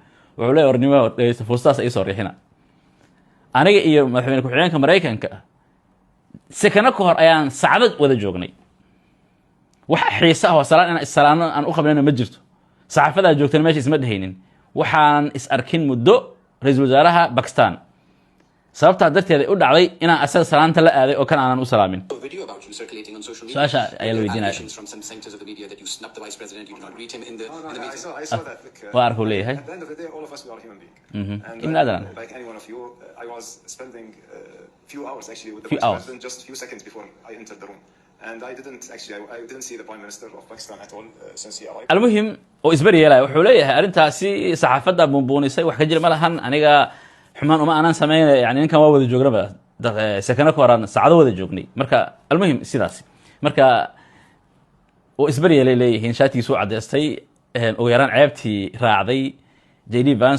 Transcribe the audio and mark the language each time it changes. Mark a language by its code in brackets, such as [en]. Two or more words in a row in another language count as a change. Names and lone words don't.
[so] wuxuu leeyahay warnimo fursaas ay soo riixina aniga iyo madaxweyne ku-xigeenka Mareykanka sakana ka hor ayaan saacad wada joognay wax xiisa ah oo salaano aan u qabanayna ma jirto saxaafada joogtay meesha isma dhahaynin waxaan is arkin muddo ra'iisul wasaaraha Pakistan sababta darteed ay u dhacday inaan asaga salaanta la aaday oo kan aanan u salaamin su'aasha ayaa la weydiinaya [en] I saw that. Look, [so] waa arku leeyahay [en] at the end of the day, all of us us, we are human being. And [ar] إن أدرى. [en] like any one of you, I was spending few hours actually with the Few Vice hours. President, just few seconds before I entered the room. And I didn't see the Prime Minister of Pakistan at all since he arrived. [so] المهم oo isbari yeelay wuxuu leeyahay arintaasi saxaafadda buunbuunisay wax ka jira ma lahan aniga xumaan uma aanan sameeyay yani ninkan waa wada joognaba sakana ka waran saacado wada joognay marka المهم sidaas marka oo isbari yeelay leeyahay shaatigiisu cadeystay oo yaraan ceebtii raacday JD Vance